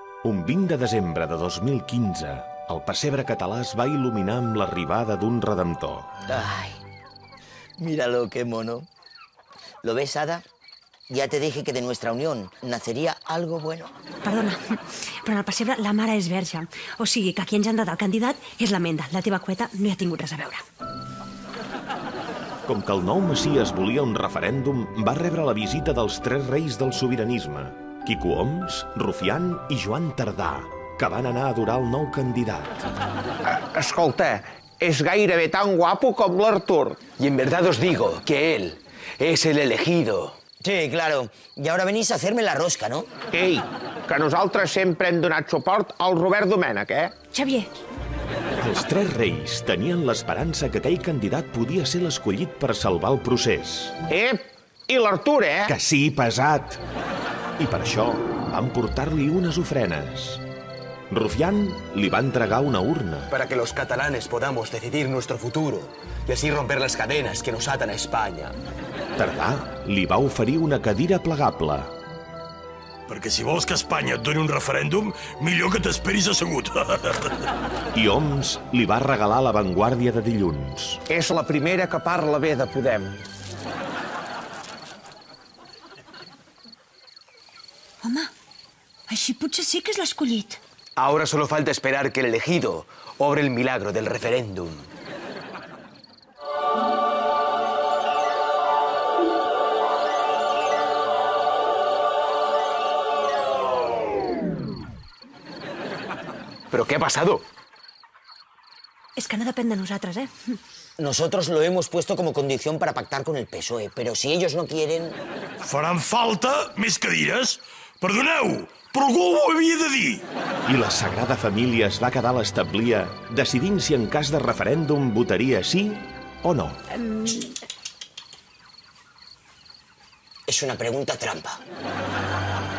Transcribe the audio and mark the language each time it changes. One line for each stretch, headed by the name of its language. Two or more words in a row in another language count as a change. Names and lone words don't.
Catalan: Un 20 de desembre de 2015, el pessebre català es va il·luminar amb l'arribada d'un redemptor.
Spanish: Ay, míralo, qué mono. ¿Lo ves, Ada? Ya te dije que de nuestra unión nacería algo bueno.
Catalan: Perdona, però en el pessebre la mare és verge. O sigui que qui ha engendrat el candidat és l'Amenda. La teva cueta no hi ha tingut res a veure. Com que el nou Messies volia un referèndum, va rebre la visita dels 3 reis del sobiranisme, Quico Homs, Rufián i Joan Tardà, que van anar a adorar el nou candidat. Escolta, és gairebé tan guapo com l'Artur.
Spanish: Y en verdad os digo que él es el elegido. Sí, claro. Y ahora venís a hacerme la rosca, ¿no?
Catalan: Ei, que nosaltres sempre hem donat suport al Robert Domènech, Xavier, Els 3 reis tenien l'esperança que aquell candidat podia ser l'escollit per salvar el procés. I l'Artur, Que sí, pesat! I per això van portar-li unes ofrenes. Rufián li va entregar una urna.
Spanish: Para que los catalanes podamos decidir nuestro futuro y así romper las cadenas que nos atan a España.
Catalan: Tardà li va oferir una cadira plegable. Perquè si vols que Espanya et doni un referèndum, millor que t'esperis assegut. I Homs li va regalar La Vanguardia de dilluns. És la primera que parla bé de Podem. home, així potser sí que és l'escollit.
Spanish: Ahora solo falta esperar que el elegido obre el milagro del referéndum. ¿Pero qué ha pasado?
Catalan: És que no depèn de nosaltres,
Spanish: Nosotros lo hemos puesto como condición para pactar con el PSOE, pero si ellos no quieren...
Catalan: Faran falta més cadires? Perdoneu, però algú ho havia de dir. I la Sagrada Família es va quedar a l'establia decidint si en cas de referèndum votaria sí o no.
Spanish: Es una pregunta trampa.